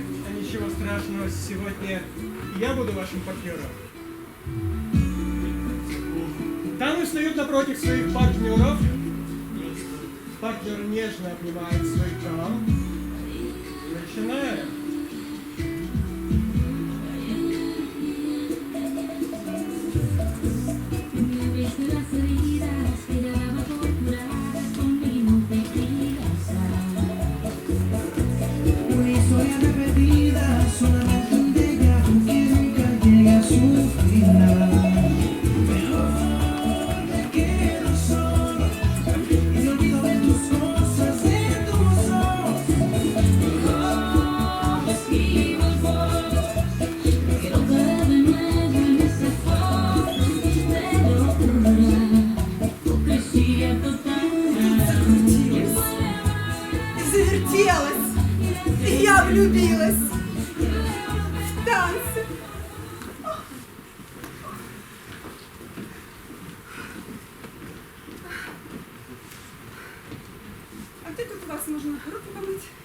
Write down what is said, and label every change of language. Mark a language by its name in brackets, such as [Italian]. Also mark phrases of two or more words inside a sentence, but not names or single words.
[Russian] А ничего страшного, сегодня я буду вашим партнером. Дамы встают напротив своих партнеров. Партнер нежно обнимает свой дам. Начинаем. [Spanish] Una historia repetida, solamente un déjà vu que nunca llega a su final. Me quedo solo y me olvido de tus cosas, de tus ojos. Esquivo el fuego, quiero caer de nuevo en ese fuego de locura, hipocresía total. [Russian] Завертелась. И я влюбилась. В танцы. А где тут у вас можно руки помыть?